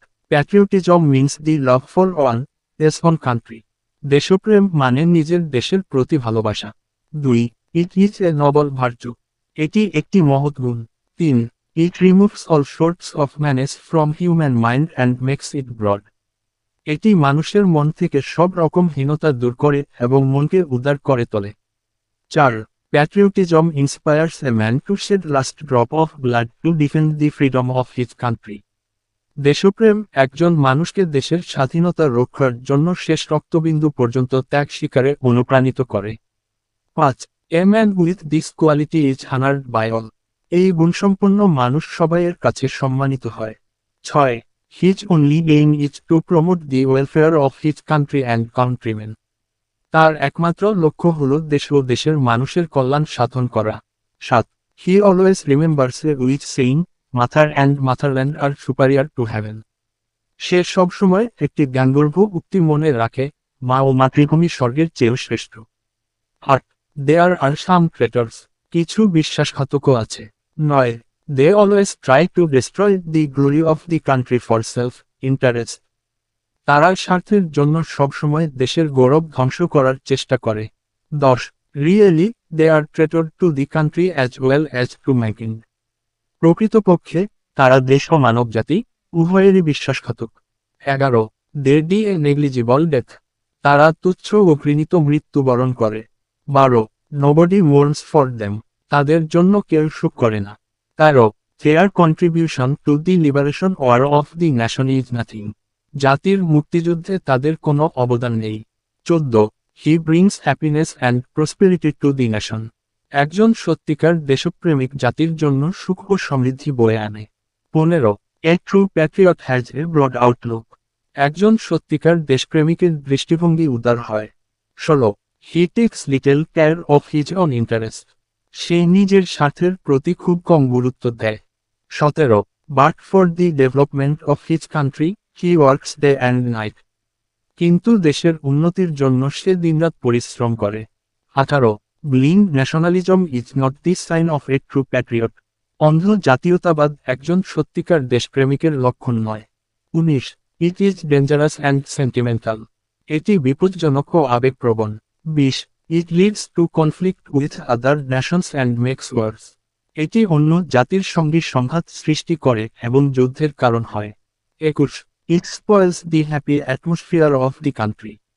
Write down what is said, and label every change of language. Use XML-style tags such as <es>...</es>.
<en>Patriotism means the love for one's own country.</en> <bn>দেশপ্রেম মানে নিজের দেশের প্রতি ভালোবাসা।</bn> <en>2. It is a noble virtue. এটি একটি মহৎ গুণ। 3. It removes all sorts of menace from human mind and makes it broad.</en> <bn>এটি মানুষের মন থেকে সব রকম হীনতা দূর করে এবং মনকে উদার করে তোলে। 4.</bn> <en>Patriotism inspires a man to shed last drop of blood to defend the freedom of his country.</en> <bn>দেশপ্রেম একজন মানুষকে দেশের স্বাধীনতা রক্ষার জন্য শেষ রক্তবিন্দু পর্যন্ত ত্যাগ স্বীকারে অনুপ্রাণিত করে। 5.</bn> <en>A man with this quality is honored by all.</en> <bn>এই গুণসম্পন্ন মানুষ সবাইয়ের কাছে সম্মানিত হয়। 6.</bn> <en>His only aim is to promote the welfare of his country and countrymen.</en> <bn>তার একমাত্র লক্ষ্য হল দেশ ও দেশের মানুষের কল্যাণ সাধন করা। 7.</bn> <en>He always remembers a wise saying, Mother and motherland are superior to heaven.</en> <bn>সে সবসময় একটি জ্ঞানগর্ভ উক্তি মনে রাখে, মা ও মাতৃভূমি স্বর্গের চেয়েও শ্রেষ্ঠ। 8.</bn> <en>There are some traitors. কিছু বিশ্বাসঘাতকও আছে। 9. They always try to destroy the glory of the country for self-interest.</en> <bn>তারা স্বার্থের জন্য সবসময় দেশের গৌরব ধ্বংস করার চেষ্টা করে। 10.</bn> <en>Really, they are traitor to the country as well as to mankind.</en> <bn>প্রকৃতপক্ষে তারা দেশ ও মানবজাতি উভয়েরই বিশ্বাসঘাতক। 11.</bn> <en>They die a negligible death.</en> <bn>তারা তুচ্ছ ও ঘৃণিত মৃত্যুবরণ করে। 12. Nobody mourns for them. তাদের জন্য কেউ শোক করে না। 13.</bn> <en>Their contribution to the liberation war of the nation is nothing.</en> <bn>জাতির মুক্তিযুদ্ধে তাদের কোনো অবদান নেই। 14.</bn> <en>He brings happiness and prosperity to the nation.</en> <bn>একজন সত্যিকার দেশপ্রেমিক জাতির জন্য সুখ ও সমৃদ্ধি বয়ে আনে। 15.</bn> <en>A true patriot has a broad outlook.</en> <bn>একজন সত্যিকার দেশপ্রেমিকের দৃষ্টিভঙ্গি উদার হয়। 16.</bn> <en>He takes little care of his own interest.</en> <bn>সে নিজের স্বার্থের প্রতি খুব কম গুরুত্ব দেয়। 17.</bn> <en>But for the development of his country, he works day and night.</en> <bn>কিন্তু দেশের উন্নতির জন্য সে দিনরাত পরিশ্রম করে। 18.</bn> <en>Blind nationalism is not the sign of a true patriot.</en> <bn>অন্ধ জাতীয়তাবাদ একজন সত্যিকার দেশপ্রেমিকের লক্ষণ নয়। 19.</bn> <en>It is dangerous and sentimental. এটি বিপজ্জনক ও আবেগপ্রবণ। 20. It leads to conflict with other nations and makes wars.</en> <bn>এটি অন্য জাতির সঙ্গে সংঘাত সৃষ্টি করে এবং যুদ্ধের কারণ হয়। 21.</bn> <en>It spoils the happy atmosphere of the country.</en>